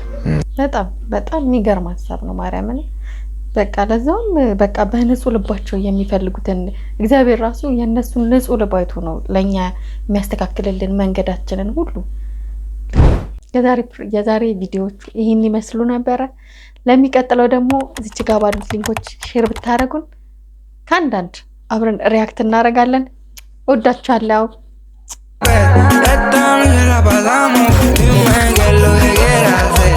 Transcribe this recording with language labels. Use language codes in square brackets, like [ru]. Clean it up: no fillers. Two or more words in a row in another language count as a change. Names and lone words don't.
[am] በጣም በጣም የሚገርም ሐሳብ ነው ማርያምን። በቃ ለዛውም በቃ በንጹህ ልባቸው የሚፈልጉትን እግዚአብሔር ራሱ የነሱን ንጹህ ልብ አይቶ ነው ለኛ የሚያስተካክልልን መንገዳችንን ሁሉ። የዛሬ ቪዲዮዎች ይሄን ይመስሉ ነበረ። ለሚቀጥለው ደግሞ እዚች ጋር ባሉት ሊንኮች ሼር ብታረጉን ከአንዳንድ አብረን ሪያክት እናደርጋለን። ወዳችኋለሁ። [es] Esta noche la pasamos, dime qué es lo que quieras.